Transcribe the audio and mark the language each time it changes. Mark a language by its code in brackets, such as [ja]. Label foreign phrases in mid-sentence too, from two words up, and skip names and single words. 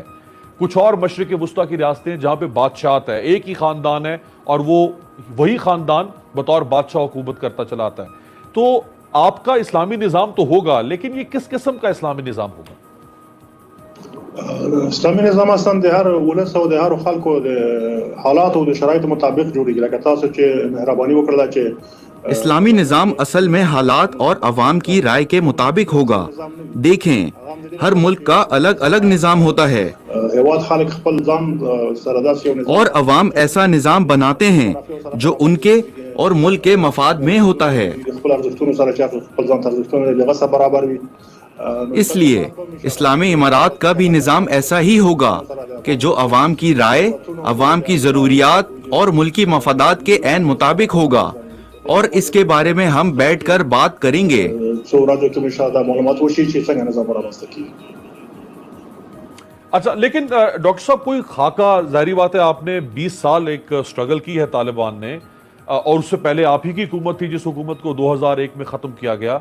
[ur] کچھ اور مشرق وسطیٰ کی ریاستیں جہاں پہ بادشاہت ہے، ایک ہی خاندان ہے اور وہی خاندان بطور بادشاہ حکومت کرتا چلا آتا ہے. تو آپ کا اسلامی نظام تو ہوگا، لیکن یہ کس قسم کا اسلامی نظام ہوگا؟ [ps] اسلامی نظام اصلا د هر ولس او د هر خلکو د حالات او د شرایط مطابق جوړیږي. لکه تاسو چې مهرباني وکړه چې [ur] اسلامی نظام اصل میں حالات اور عوام کی رائے کے مطابق ہوگا. دیکھیں ہر ملک کا الگ الگ نظام ہوتا ہے [ps] هیواد خلک خپل ځان سره داسې یو نظام [ur] اور عوام ایسا نظام بناتے ہیں جو ان کے اور ملک کے مفاد میں ہوتا ہے. [ps] خپل ارزښتونو سره چې خپل ځان ارزښتونه دغه سره برابر وي. [ur] اس لیے اسلامی امارات کا بھی نظام ایسا ہی ہوگا کہ جو عوام کی رائے، عوام کی ضروریات اور ملکی مفادات کے عین مطابق ہوگا، اور اس کے بارے میں ہم بیٹھ کر بات کریں گے. اچھا، لیکن ڈاکٹر صاحب کوئی خاکہ، ظاہری بات ہے آپ نے 20 سال ایک سٹرگل کی ہے طالبان نے، اور اس سے پہلے آپ ہی کی حکومت تھی جس حکومت کو 2001 میں ختم کیا گیا.